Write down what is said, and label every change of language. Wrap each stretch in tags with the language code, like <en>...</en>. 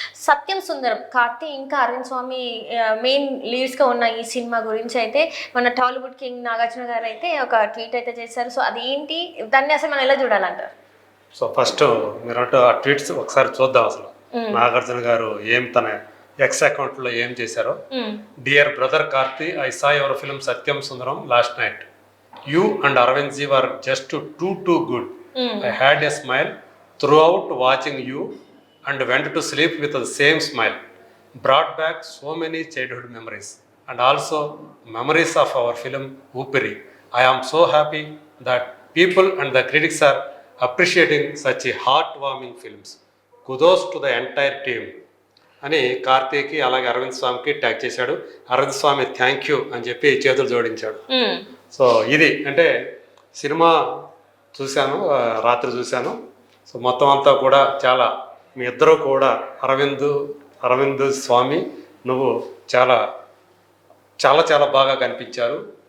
<te>సత్యం సుందరం, కార్తీ ఇంకా అరవింద్ స్వామి మెయిన్ లీడ్స్గా ఉన్న ఈ సినిమా గురించి అయితే మన టాలీవుడ్ కింగ్ నాగార్జున గారు అయితే ఒక ట్వీట్ అయితే చేశారు. సో అదేంటి, దాన్ని అసలు మనం ఎలా చూడాలంటారు? సో ఫస్ట్ మీరు ఆ ట్వీట్స్ ఒకసారి చూద్దాం. అసలు నాగార్జున గారు తన ఎక్స్ అకౌంట్లో ఏం చేశారో.</te> <en>Dear brother Karthi, I saw your film Sathyam Sundaram last night. You and Arvind ji were just too good. I had a smile throughout watching you and went to sleep with the same smile. Brought back so many childhood memories and also memories of our film Upiri. I am so happy that people and the critics are appreciating such a heartwarming films. Kudos to the entire team.</en> <te>అని కార్తీకి అలాగే అరవింద్ స్వామికి tag చేశాడు. అరవింద్ స్వామి thank you అని చెప్పి చేతులు జోడించాడు. So ఇది అంటే cinema చూశాను, రాత్రి చూశాను. సో మొత్తం అంతా కూడా చాలా, మీ ఇద్దరు కూడా అరవింద్ స్వామి నువ్వు చాలా చాలా చాలా బాగా కనిపించారు.</te>